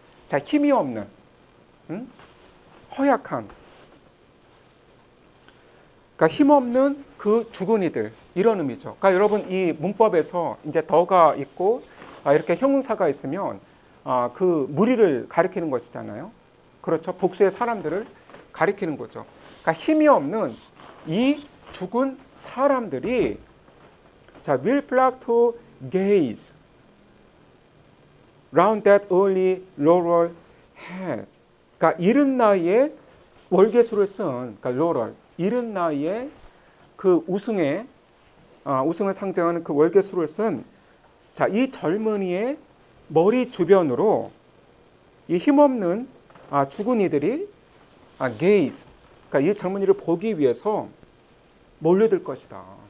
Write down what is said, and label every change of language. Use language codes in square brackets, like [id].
[ko] 자 힘이 없는 허약한 그러니까 힘없는 죽은 이들 이런 의미죠. 그러니까 여러분 이 문법에서 이제 더가 있고 이렇게 형용사가 있으면 무리를 가리키는 것이잖아요. 그렇죠. 복수의 사람들을 가리키는 거죠. 그러니까 힘이 없는 이 죽은 사람들이 자 [en] will flock to gaze round that early laurel head. [ko] 그러니까 이른 나이에 월계수를 쓴 그러니까 laurel 이른 나이에 그 우승을 상징하는 그 월계수를 쓴 자, 이 젊은이의 머리 주변으로 이 힘없는 죽은 이들이 gaze, 그러니까 이 젊은이를 보기 위해서 몰려들 것이다.